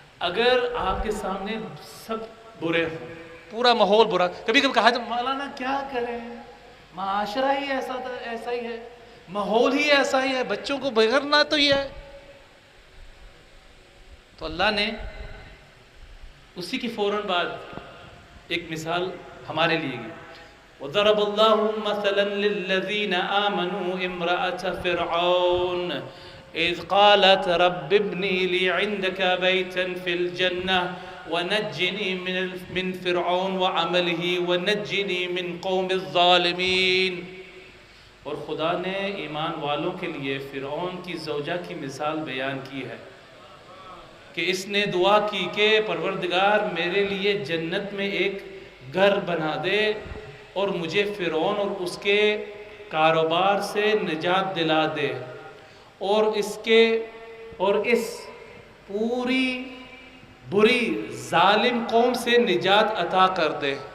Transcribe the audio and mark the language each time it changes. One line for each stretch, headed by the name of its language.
Urdu: اگر آپ کے سامنے سب برے ہوں، پورا ماحول برا، کبھی کبھی کہا جائے مولانا کیا کریں، معاشرہ ہی ایسا ہی ہے، ماحول ہی ایسا ہی ہے، بچوں کو بگڑنا تو ہی ہے، تو اللہ نے اسی کی فوراً بعد ایک مثال ہمارے لیے گی۔
Arabic: وضرب الله مثلا للذين آمنوا امرأة فرعون إذ قالت رب ابني لي عندك بيتا في الجنة ونجني من فرعون وعمله ونجني من قوم الظالمین.
Urdu: اور خدا نے ایمان والوں کے لیے فرعون کی زوجہ کی مثال بیان کی ہے کہ اس نے دعا کی کہ پروردگار میرے لیے جنت میں ایک گھر بنا دے اور مجھے فرعون اور اس کے کاروبار سے نجات دلا دے اور اس پوری بری ظالم قوم سے نجات عطا کر دے.